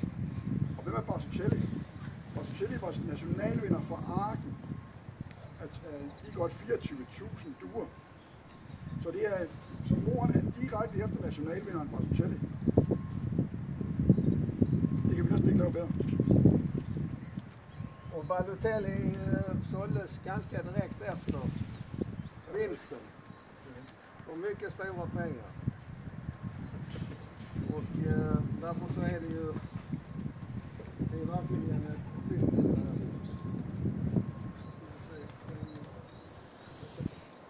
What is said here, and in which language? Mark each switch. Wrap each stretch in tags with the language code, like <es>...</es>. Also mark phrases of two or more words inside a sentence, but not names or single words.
<da>Og hvem er Bartucelli? Bartucelli var nationalvinder fra Arken i godt 24.000 duer. Så det er, så moren er direkte efter nationalvinderen Bartucelli. Det kan vi næsten ikke lave bedre.</da> <sv>Och Balotelli såldes ganska direkt efter vinsten. Och mycket stora pengar. Och därför så är det ju verkligen ett fynd.</sv>